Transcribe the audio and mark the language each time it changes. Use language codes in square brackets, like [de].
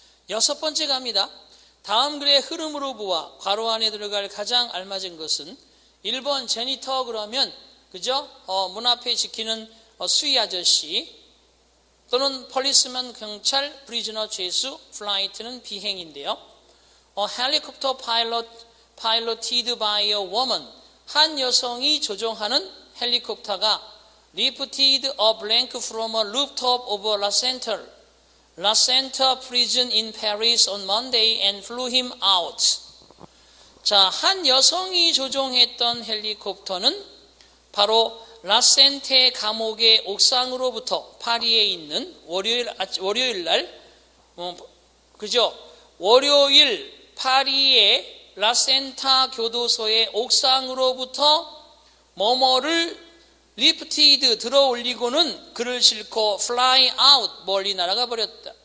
[ko] 6번째 갑니다. 다음 글의 흐름으로 보아 괄호 안에 들어갈 가장 알맞은 것은 1번 제니터 그러면 그죠? 문 앞에 지키는 수위 아저씨 또는 폴리스만 경찰, 프리즈너 죄수, 플라이트는 비행인데요. [en] 헬리콥터 piloted by a woman, [ko] 한 여성이 조종하는 헬리콥터가 [en] lifted a blank from a rooftop of La Centre prison in Paris on Monday and flew him out. [ko] 자, 한 여성이 조종했던 헬리콥터는 바로 라센테 감옥의 옥상으로부터 파리에 있는 월요일 날, 그죠? 월요일 파리의 라센타 교도소의 옥상으로부터 뭐뭐를 리프티드 들어 올리고는 그를 싣고 fly out 멀리 날아가 버렸다.